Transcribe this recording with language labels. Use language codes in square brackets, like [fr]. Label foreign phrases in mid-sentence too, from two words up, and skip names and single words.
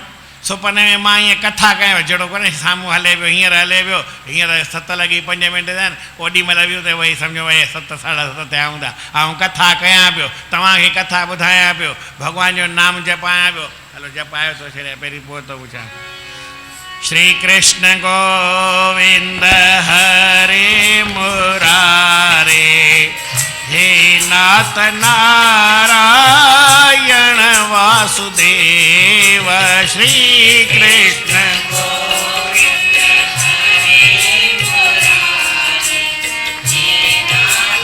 [sd] सुपने में मां ईअं कथा कयां, जहिड़ो कोन्हे साम्हूं हले पियो, हींअर हले पियो, हींअर 7 लॻी 5 मिंट थिया आहिनि, ओॾी महिल बि उते वही सम्झो भई 7 साढा 7 थिया हूंदा, ऐं कथा कयां पियो, तव्हांखे कथा ॿुधायां पियो, भॻवान जो नाम जपायां पियो। हलो जपायो थो छॾियां, पहिरीं पोइ थो पुछां। [sa] श्री कृष्ण गोविंद हरे मुरारे, हे नाथ नारायण वासुदेव। श्री कृष्ण गोविंद हरे मुरारे, हे नाथ